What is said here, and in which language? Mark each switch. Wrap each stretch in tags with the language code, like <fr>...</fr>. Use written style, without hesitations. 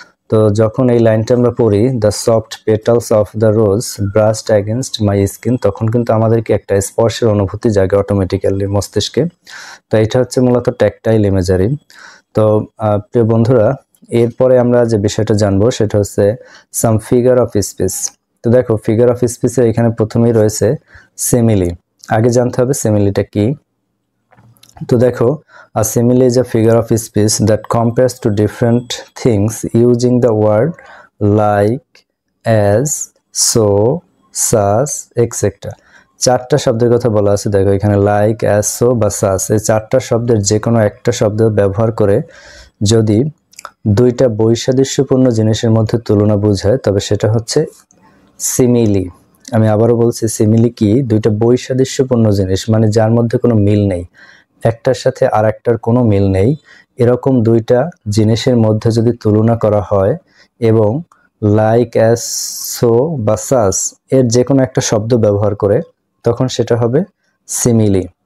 <bn>তো যখন এই লাইনটা আমরা পড়ি,</bn> <en>the soft petals of the rose brushed against my skin,</en> <bn>তখন কিন্তু আমাদেরকে একটা স্পর্শের অনুভূতি জাগে অটোমেটিক্যালি মস্তিষ্কে। তো এটা হচ্ছে মূলত ট্যাকটাইল ইমেজারি। তো প্রিয় বন্ধুরা, এরপরে আমরা যে বিষয়টা জানবো সেটা হচ্ছে সাম ফিগার অফ স্পিচ। তো দেখো ফিগার অফ স্পিচের এখানে প্রথমেই রয়েছে সিমিলি। আগে জানতে হবে সিমিলিটা কি। তো দেখো,</bn> <en>a simile is a figure of speech that compares to different things using the word like, as, so, such, etc.</en> <bn>চারটা শব্দের কথা বলা আছে। দেখো এখানে লাইক, অ্যাজ, সো বা সাস, এই চারটা শব্দের যে কোনো একটা শব্দ ব্যবহার করে যদি দুইটা বৈসাদৃশ্যপূর্ণ জিনিসের মধ্যে তুলনা বোঝায় তবে সেটা হচ্ছে সিমিলি। আমি আবারও বলছি, সিমিলি কি? দুইটা বৈসাদৃশ্যপূর্ণ জিনিস, মানে যার মধ্যে কোনো মিল নেই, একটার সাথে আর একটার কোনো মিল নেই, এরকম দুইটা জিনিসের মধ্যে যদি তুলনা করা হয় এবং লাইক, অ্যাজ, সো বা সাস এর যে কোনো একটা শব্দ ব্যবহার করে তখন সেটা হবে সিমিলি।</bn>